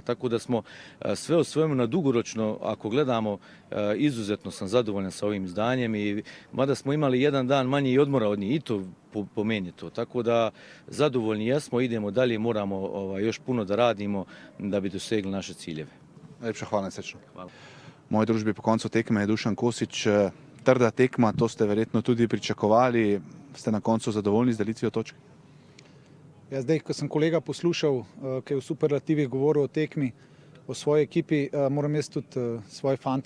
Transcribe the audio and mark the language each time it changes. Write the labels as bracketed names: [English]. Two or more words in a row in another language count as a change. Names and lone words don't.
[Croatian] Tako da smo sve o svemu na dugoročno, ako gledamo, izuzetno sam zadovoljan sa ovim izdanjem i mada smo imali jedan dan manje i odmora od njih, i to po meni to. Tako da zadovoljni jesmo, idemo dalje, moramo još puno da radimo da bi dosegli naše ciljeve. [Slovenian] Najlepša hvala, srečno. [Croatian] Hvala. [Slovenian] V moji družbi po koncu tekme je Dušan Kosić. Trda tekma, to ste verjetno tudi pričakovali. Ste na koncu zadovoljni z delitvijo točk? Ja, zdaj, ko sem kolega poslušal, ki je v superlativih govoril o tekmi, o svoji ekipi, moram jaz tudi svoje fante